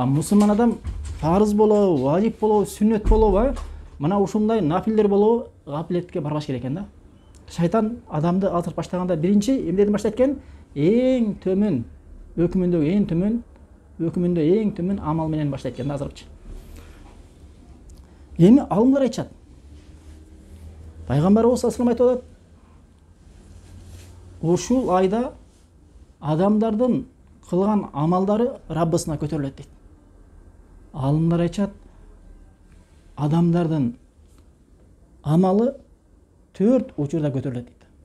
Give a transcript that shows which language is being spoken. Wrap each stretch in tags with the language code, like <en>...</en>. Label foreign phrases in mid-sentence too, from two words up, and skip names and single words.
<ky>Мусулман адам парыз болобу, важип болобу, сүннөт болобу, мына ушундай нафилдер болобу гаплетке барбаш керек экен да. Шайтан адамды алдырып баштаганда биринчи эмнеден баштайт экен? Эң төмөн өкүмүндө эң төмөн амал менен баштайт экен да азыркычы. Эми алымдар айтышат. Пайгамбарыбыз</ky> <ar>صلى الله عليه وسلم</ar> <ky>айтып атат: ушул айда адамдардын кылган амалдары Раббысына көтөрүлөт дейт. Алымдар айтышат, адамдардын амалы 4 учурда көтөрүлөт дейт.</ky>